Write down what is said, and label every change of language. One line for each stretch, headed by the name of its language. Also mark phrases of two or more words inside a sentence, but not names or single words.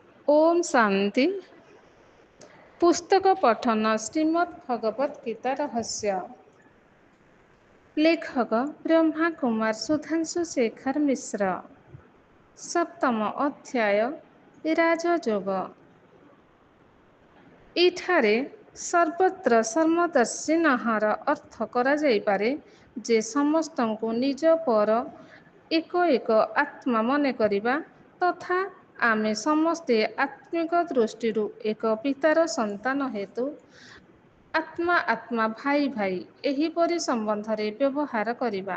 Hindi: ओम शांति। पुस्तक पठन श्रीमद् भगवत गीता रहस्य। लेखक ब्रह्मा कुमार सुधांशु शेखर मिश्र। सप्तम अध्याय राजयोग।
Odia: ଏଠାରେ ସର୍ବତ୍ର ସମଦର୍ଶିନହାର ଅର୍ଥ କରାଯାଇପାରେ ଯେ ସମସ୍ତଙ୍କୁ ନିଜ ପର ଏକ ଏକ ଆତ୍ମା ମନେ କରିବା ତଥା ଆମେ ସମସ୍ତେ ଆତ୍ମିକ ଦୃଷ୍ଟିରୁ ଏକ ପିତାର ସନ୍ତାନ ହେତୁ ଆତ୍ମା ଆତ୍ମା ଭାଇ ଭାଇ ଏହିପରି ସମ୍ବନ୍ଧରେ ବ୍ୟବହାର କରିବା।